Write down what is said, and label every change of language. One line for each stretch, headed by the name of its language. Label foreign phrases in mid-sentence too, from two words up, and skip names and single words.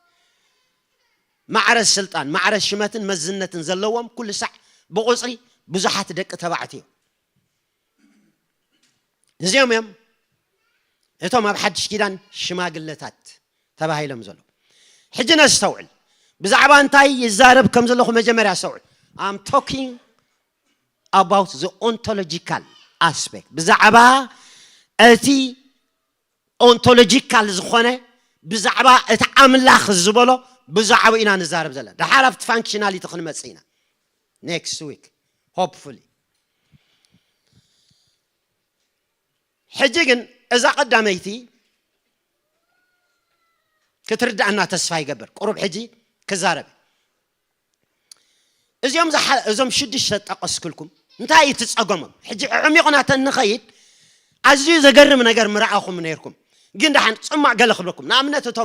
Tigrinya: ማዕረስ ስልጣን ማዕረስ ሽመትን መዝነትን ዘለዎም ኩሉ ሳዕ ብቁጽሪ ብዙሓት ደቂ ተባዕትዮ እዚኦም እዮም እቶም ኣብ ሓድሽ ኪዳን ሽማግለታት ተባሂሎም ዘሎ ሕጂ ነስተውዕል ብዛዕባ እንታይ ይዛረብ ከም ዘለኹ መጀመርያ ሰውዕል
English: I'm talking about the ontological aspect
Tigrinya: ብዛዕባ እቲ ontological ዝኾነ ብዛዕባ እቲ ኣምላኽ ዝበሎ ብዛዕባ ኢና ንዛረብ ዘለና ድሓር ኣብቲ ፋንክሽናሊቲ ክንመጽእ ኢና
English: next week hopefully
Tigrinya: ሕጂ ግን እዛ ቀዳመይቲ ክትርዳእና ተስፋ ይገብር ቁሩብ ሕጂ ክዛረብ እዚኦም ሽዱሽተ ጠቀስክልኩም እንታይ ትጸገሞም ሕጂ ዕሚቕና ተንኸይድ ኣዝዩ ዘገርም ነገር ምርኣኹም ነይርኩም ግን ደሓን ጽማዕ ገለ ክብለኩም ንኣብነት እቶም